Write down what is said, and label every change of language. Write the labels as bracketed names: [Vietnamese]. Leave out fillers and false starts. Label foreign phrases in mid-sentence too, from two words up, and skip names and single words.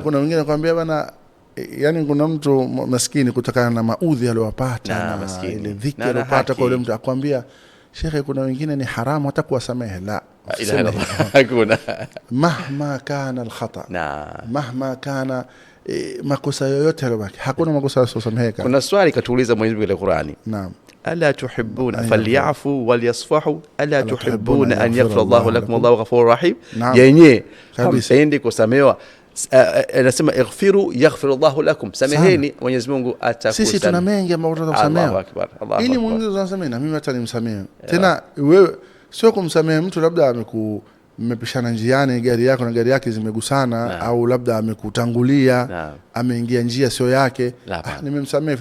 [Swahili] kuna wengine kwambia bana, yani kuna mtu maskini kutokana na maudhi aliyopata na ile dhiki aliyopata kwa yule mtu, akwambia Sheikh, kuna wengine ni haramu hata kuwasamehe. [Arabic] La, [Swahili] hakuna. [Arabic] مهما كان الخطأ, [Swahili] mahma kana makosa yoyote yalobaki, hakuna makosa yasosameheka. Kuna swali katuuliza Mwenyezi Mungu katika Qur'ani. Naam. [Arabic] ألا تحبون فليعفوا وليصفحوا ألا تحبون أن يغفر الله لكم والله غفور رحيم. [Swahili] Yenyewe hampendi kusamehewa. Anasema [Arabic] اغفروا يغفر الله لكم, [Swahili] sameheni Mwenyezi Mungu atakusamehe. Sisi tuna mengi ambayo tutakusamehe. [Arabic] الله أكبر. [Swahili] Ili Mwenyezi asamehe na mimi hata nimsamehe. Tena wewe sio kumsamehe mtu labda mmepishana njiani, gari yako na gari yake zimegusana, au labda amekutangulia, ameingia njia sio yake, nimemsamehe.